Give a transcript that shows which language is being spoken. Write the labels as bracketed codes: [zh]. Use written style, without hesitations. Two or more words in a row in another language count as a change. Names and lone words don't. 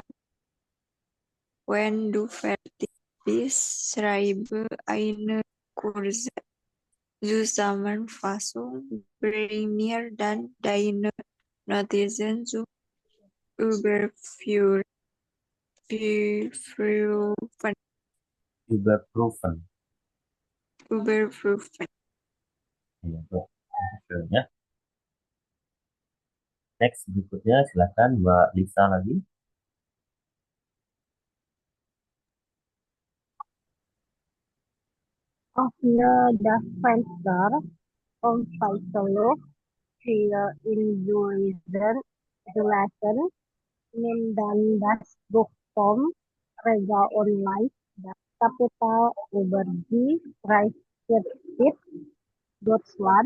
[de] Wenn du fertig bist, schreibe eine kurze Zusammenfassung. Bring mir dann deine Notizen zu überprüfen. Überprüfen. Überprüfen. [id] Ya, betul. Ya. Next berikutnya silahkan Mbak Lisa lagi. [de] Öffne das Fenster und frische Luft hier zulassen. Nimm dann das Buch vom Regal und lies das Kapitel über die Reichsgeschichte Deutschland.